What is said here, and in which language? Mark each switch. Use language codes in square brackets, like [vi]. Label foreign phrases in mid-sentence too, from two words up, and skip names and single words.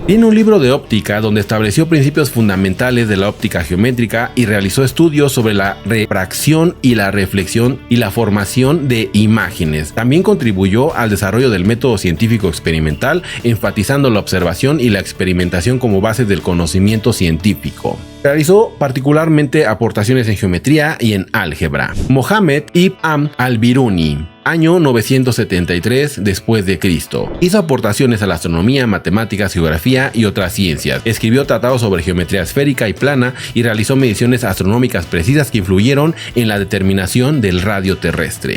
[es] Tiene un libro de óptica donde estableció principios fundamentales de la óptica geométrica y realizó estudios sobre la refracción y la reflexión y la formación de imágenes. También contribuyó al desarrollo del método científico experimental, enfatizando la observación y la experimentación como base del conocimiento científico. Realizó particularmente aportaciones en geometría y en álgebra. Mohammed ibn Amr al-Biruni, año 973 después de Cristo. Hizo aportaciones a la astronomía, matemáticas, geografía y otras ciencias. Escribió tratados sobre geometría esférica y plana y realizó mediciones astronómicas precisas que influyeron en la determinación del radio terrestre.